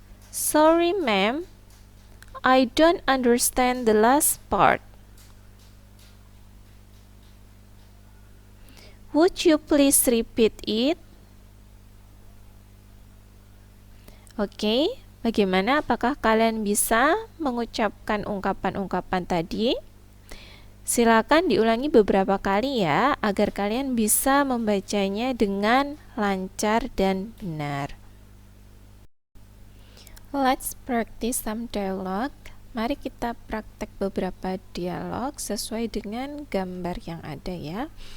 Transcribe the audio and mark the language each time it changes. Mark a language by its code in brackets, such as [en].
[en] Sorry, ma'am. I don't understand the last part. Would you please repeat it? [id] Oke, bagaimana? Apakah kalian bisa mengucapkan ungkapan-ungkapan tadi? Silakan diulangi beberapa kali ya, agar kalian bisa membacanya dengan lancar dan benar. [en] Let's practice some dialogue. [id] Mari kita praktek beberapa dialog sesuai dengan gambar yang ada ya.